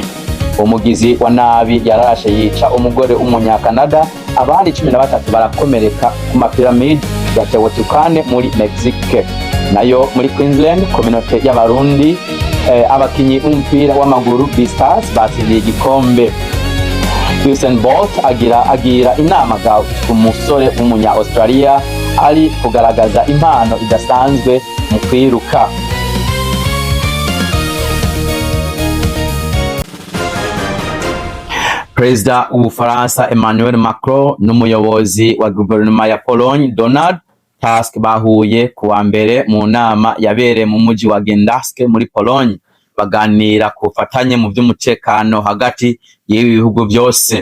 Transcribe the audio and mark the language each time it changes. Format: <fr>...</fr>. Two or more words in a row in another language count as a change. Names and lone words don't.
<rn>Umugizi wa nabi yarashe yica umugore w'umunyakanada, abandi 13 barakomereka ku mapiramide ya Teotihuacan muri Mexique. Nayo muri Queensland community y'abarundi abakinyi b'umupira w'amaguru Beastars batsindiye igikombe. Usain Bolt agira inama ga umusore w'umunya Australia ari kugaragaza impano idasanzwe mu kwiruka. President w'Ubufaransa Emmanuel Macron n'umuyobozi wa guverinoma ya Pologne Donald Tusk bahuye kuwa mbere mu nama yabereye mu muji wa Gdańsk muri Pologne, baganira ku bufatanye mu by'umutekano hagati y'ibi bihugu byose.</rn>